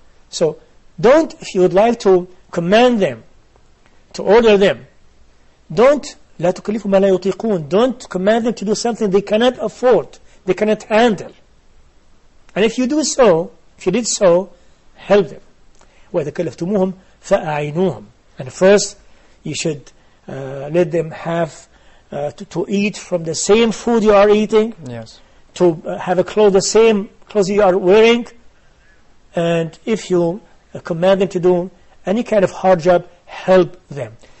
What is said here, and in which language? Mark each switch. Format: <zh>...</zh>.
<en>So, don't, if you would like to command them, to order them, don't</en> <ar>لا تكلفوا ما لا يطيقون.</ar> <en>Don't command them to do something they cannot afford, they cannot handle. And if you do so, if you did so, help them.</en> <ar>وإذا كلفتموهم فأعينوهم.</ar> <en>And first, you should let them have to eat from the same food you are eating. Yes. To have a clothes, the same clothes you are wearing. And if you command them to do any kind of hard job, help them.</en>